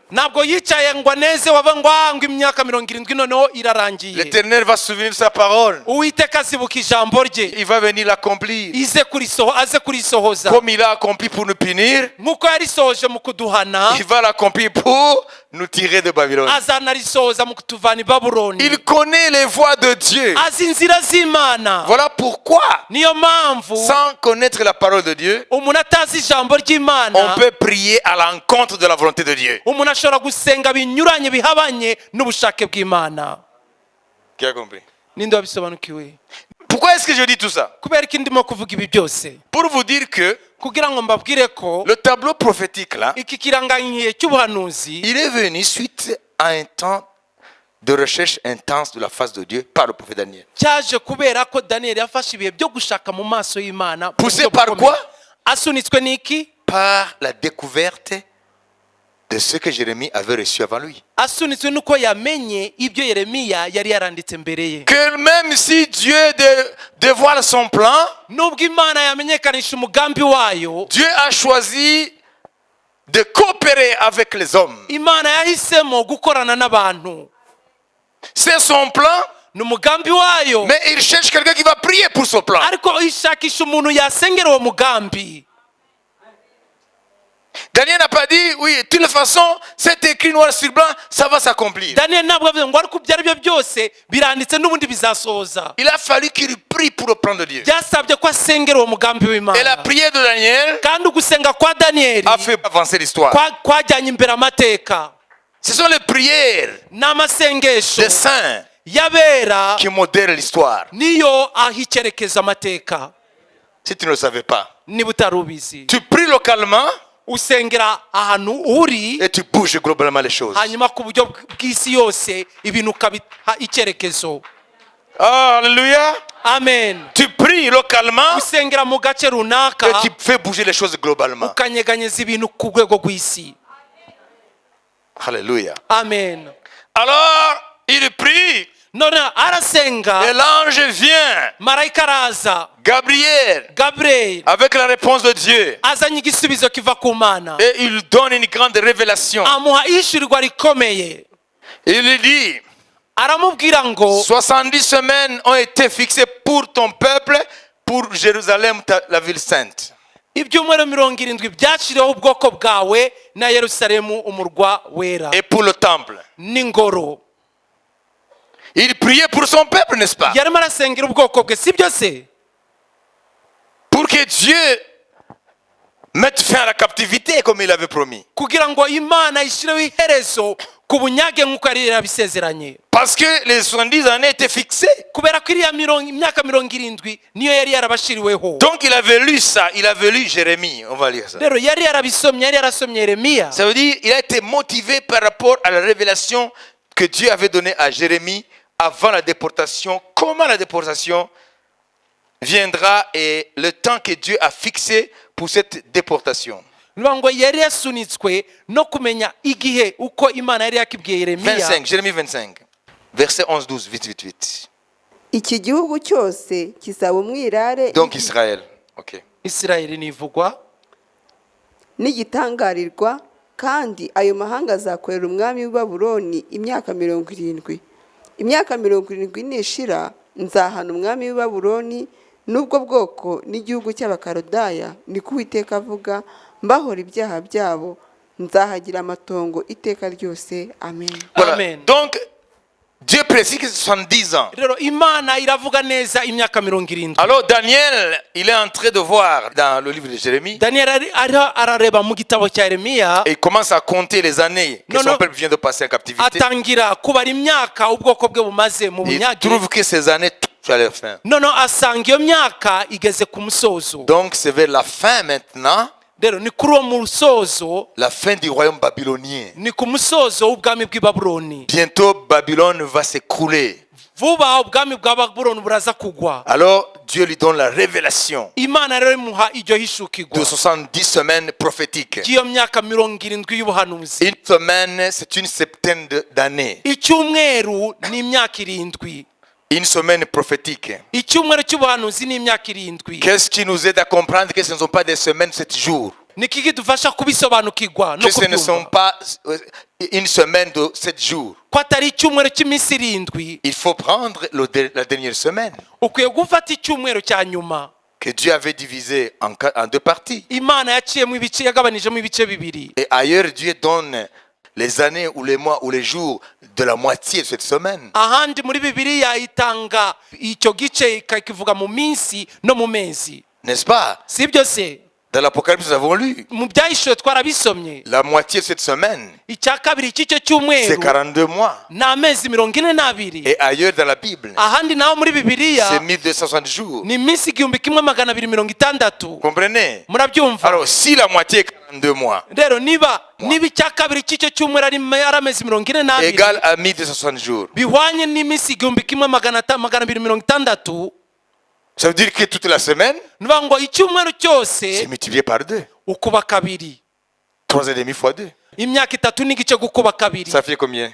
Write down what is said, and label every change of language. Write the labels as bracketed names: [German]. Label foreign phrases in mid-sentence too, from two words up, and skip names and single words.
[Kinyarwanda] ntabwo yicaye ngo aneze wava ngo imyaka 70 noneho irarangiye. [French] L'Éternel va se souvenir de sa parole. [Kinyarwanda] Uwiteka azibuka ijambo rye [French] Il va venir l'accomplir. [Kinyarwanda] aze kurisohoza [French] Comme il a accompli pour nous punir, [Kinyarwanda] nk'uko yarisohoje mu kuduhana [French] il va l'accomplir pour nous tirer de Babylone. [Kinyarwanda] azanarisohoza mu kutuvana i babuloni. [French] Il connaît les voies de Dieu. [Kinyarwanda] azi inzira z'imana. [French] Voilà pourquoi, [Kinyarwanda] niyo mpamvu [French] sans connaître la parole de Dieu, [Kinyarwanda] umuntu atazi ijambo [French] on [Kinyarwanda] ry'imana [French] peut prier à l'encontre de la volonté de Dieu. [Kinyarwanda] umuntu ashobora gusenga binyuranye bihabanye n'ubushake bw'imana. [French] Qui a compris? [Kinyarwanda] ninde wabisobanukiwe? [French] Pourquoi est-ce que je dis tout ça? [Kinyarwanda] kubera ko ndimo kuvuga ibi byose [French] Pour vous dire que [Kinyarwanda] kugira ngo mbabwire ko [French] le tableau prophétique là, [Kinyarwanda] iki kiranganyiye cy'ubuhanuzi [French] il est venu suite à un temps de recherche intense de la face de Dieu par le prophète Daniel. [Kinyarwanda] cyaje kubera ko Daniel yafashe ibihe byo gushaka mu maso y'Imana. [French] Poussé par quoi? [Kinyarwanda] Asunitswe n'iki? [French] Par la découverte de ce que Jérémie avait reçu avant lui. [Kinyarwanda] Asunitswe nuko yamenye ibyo Yeremiya yari yaranditse mbere ye. [French] Que même si Dieu dévoile son plan, [Kinyarwanda] Nubwo Imana yamenyekanisha umugambi wayo, [French] Dieu a choisi de coopérer avec les hommes. [Kinyarwanda] Imana yahisemo gukorana n'abantu. [French] C'est son plan, [Kinyarwanda] Ni umugambi wayo, [French] mais il cherche quelqu'un qui va prier pour son plan. [Kinyarwanda] ariko ishakisha umuntu yasengera uwo mugambi. [French] Daniel n'a pas dit, oui, de toute façon, c'est écrit noir sur blanc, ça va s'accomplir. [Kinyarwanda] Daniel ntabwo avuze ngo ariko ibyo ari byo byose biranditse n'ubundi bizasohoza. [French] Il a fallu qu'il prie pour le plan de Dieu. [Kinyarwanda] Byasabye ko asengera uwo mugambi [French] Et la [Kinyarwanda] w'Imana. [French] prière de Daniel [Kinyarwanda] Kandi ugusenga kwa Daniel [French] a fait avancer l'histoire. [Kinyarwanda] kwajyanye imbere amateka. [French] Ce sont les prières [Kinyarwanda] N'amasengesho [French] des saints [Kinyarwanda] y'abera [French] qui modèrent l'histoire. [Kinyarwanda] niyo aho icyerekeza amateka. [French] Si tu ne le savais pas, [Kinyarwanda] Niba utari ubizi, [French] tu pries localement [Kinyarwanda] usengera ahantu uri, [French] et tu bouges globalement les choses. [Kinyarwanda] hanyuma ku buryo bw'isi yose ibintu ukabiha icyerekezo. [French] Alléluia. [Kinyarwanda] Amen. [French] Tu pries localement [Kinyarwanda] Usengera mu gace [French] et [Kinyarwanda] runaka [French] tu fais bouger les choses globalement. [Kinyarwanda] ukanyeganyeza ibintu ku rwego rw'isi. [French] Alléluia. [Kinyarwanda] Amen. [French] Alors, il prie [Kinyarwanda] None arasenga, [French] et l'ange vient. [Kinyarwanda] marayika araza, [French] Gabriel, [Kinyarwanda] Gabriel [French] avec la réponse de Dieu. [Kinyarwanda] azanye igisubizo kiva ku Mana, [French] Et il donne une grande révélation. [Kinyarwanda] amuha ishyurirwa rikomeye. [French] Il lui dit, [Kinyarwanda] Aramubwira ngo [French] 70 semaines ont été fixées pour ton peuple, pour Jérusalem, la ville sainte. [Kinyarwanda] ibyumweru 70 byaciriweho ubwoko bwawe na Yerusalemu umurwa wera [French] Et pour le temple. [Kinyarwanda] n'ingoro. [French] Il priait pour son peuple, n'est-ce pas? [Kinyarwanda] Yarimo arasengera ubwoko bwe, si byo se? [French] Pour que Dieu mette fin à la captivité comme il avait promis. [Kinyarwanda] Kugira ngo Imana ishyireho iherezo ku bunyage nk'uko yari yarabisezeranye. [French] Parce que les 70 années étaient fixées. [Kinyarwanda] Kubera ko iriya imyaka 70 niyo yari yarabashiriweho. [French] Donc il avait lu ça, il avait lu Jérémie, on va lire ça. [Kinyarwanda] Rero yari yarabisomye, yari yarasomye Yeremiya. [French] Ça veut dire il a été motivé par rapport à la révélation que Dieu avait donnée à Jérémie avant la déportation. Comment la déportation viendra et le temps que Dieu a fixé pour cette déportation. [Kinyarwanda] Ngo yari yasunitswe no kumenya igihe uko Imana yari yakibwiye Yeremiya. [French] 25, Jérémie 25, verset 11-12, vite. [Kinyarwanda] iki gihugu cyose kizaba umwirare [French] Donc Israël, ok. [Kinyarwanda] Isirayeli nivugwa n'igitangarirwa, kandi ayo mahanga azakorera umwami w'i Babuloni imyaka 70. Imyaka 70 nishira, nzahana umwami w'i Babuloni n'ubwo bwoko n'igihugu cy'Abakaludaya, niko Uwiteka avuga, mbahora ibyaha byabo, nzahagira amatongo iteka ryose. Amen. [French] Voilà. [Kinyarwanda] Amen. [French] Donc Dieu précise que c'est 70 ans. [Kinyarwanda] rero Imana iravuga neza imyaka 70. [French] Alors Daniel, il est en train de voir dans le livre de Jérémie [Kinyarwanda] Daniel arareba mu gitabo cya Yeremiya, [French] et il commence à compter les années que Non, son non. peuple vient de passer en captivité. [Kinyarwanda] atangira kubara imyaka ubwoko bwe bumaze mu [French] Il [Kinyarwanda] bunyage. [French] trouve que ces années touchent à leur fin. [Kinyarwanda] Noneho asanga iyo myaka igeze ku musozo. [French] Donc c'est vers la fin maintenant, [Kinyarwanda] Rero ni kuri uwo musozo, [French] la fin du royaume babylonien. [Kinyarwanda] ni ku musozo w'ubwami bw'i Babuloni. [French] Bientôt Babylone va s'écrouler. [Kinyarwanda] Vuba ubwami bwa Babuloni buraza kugwa. [French] Alors Dieu lui donne la révélation [Kinyarwanda] Imana rero imuha iryo hishukirwa [French] de 70 semaines prophétiques. [Kinyarwanda] ry'iyo myaka 70 y'ubuhanuzi. [French] Une semaine, c'est une septaine d'années. [Kinyarwanda] Icyumweru ni imyaka 7. [French] Une semaine prophétique. [Kinyarwanda] Icyumweru cy'ubuhanuzi ni imyaka 7. [French] Qu'est-ce qui nous aide à comprendre que ce ne sont pas des semaines, 7 jours? [Kinyarwanda] niki kidufasha kubisobanukirwa no [French] Que ce ne sont [Kinyarwanda] kubyumva [French] pas une semaine de 7 jours. [Kinyarwanda] ko atari icyumweru cy'iminsi irindwi. [French] Il faut prendre la dernière semaine [Kinyarwanda] Ukwiye gufata icyumweru cya nyuma [French] que Dieu avait divisé en 2 parties. [Kinyarwanda] imana yaciyemo ibice, yagabanijemo ibice bibiri. [French] Et ailleurs, Dieu donne les années ou les mois ou les jours de la moitié de cette semaine. [Kinyarwanda] Ahandi muri bibiliya itanga icyo gice ikakivuga mu minsi no mu mezi, [French] N'est-ce pas? [Kinyarwanda] si byo se? [French] Dans l'Apocalypse, nous avons lu [Kinyarwanda] Mu byahishuwe twarabisomye, [French] la moitié de cette semaine, [Kinyarwanda] icya kabiri cy'icyo [French] c'est [Kinyarwanda] cyumweru [French] 42 mois. [Kinyarwanda] ni amezi 42. [French] Et ailleurs dans la Bible, [Kinyarwanda] Ahandi naho muri bibiliya [French] c'est 1260 jours. [Kinyarwanda] ni iminsi 1260. [French] Comprenez? [Kinyarwanda] Murabyumva? [French] Alors, si la moitié est 42 mois, [Kinyarwanda] Rero niba icya kabiri cy'icyo cyumweru ari amezi 42 [French] égale à 1260 jours, [Kinyarwanda] bihwanye n'iminsi 1260, [French] ça veut dire que toute la semaine, [Kinyarwanda] nuvuga ngo icyumweru [French] c'est [Kinyarwanda] cyose [French] multiplié par 2. [Kinyarwanda] ukuba kabiri, [French] 3,5 fois 2. [Kinyarwanda] imyaka 3 n'igice gukuba kabiri [French] Ça fait combien?